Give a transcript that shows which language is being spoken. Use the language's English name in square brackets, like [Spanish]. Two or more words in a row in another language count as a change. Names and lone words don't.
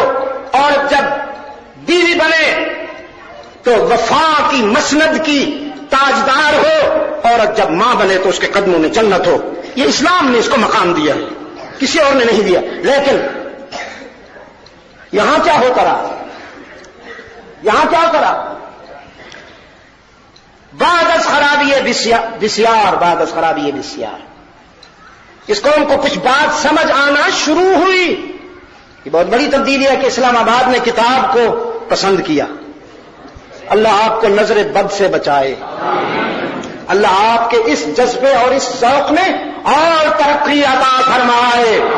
[Urdu] عورت جب بیوی بنے تو وفا کی مسند کی تاجدار ہو، عورت جب ماں بنے تو اس کے قدموں میں جنت ہو. یہ اسلام نے اس کو مقام دیا ہے، کسی اور نے نہیں دیا. لیکن یہاں کیا ہوتا رہا؟ یہاں کیا کرا؟ [Persian] بعد از خرابی بسیار، بعد از خرابی بسیار. [Urdu] اس قوم کو کچھ بات سمجھ آنا شروع ہوئی. یہ بہت بڑی تبدیلی ہے کہ اسلام آباد نے کتاب کو پسند کیا. اللہ آپ کو نظر بد سے بچائے. اللہ آپ کے اس جذبے اور اس ذوق میں اور ترقی عطا فرمائے.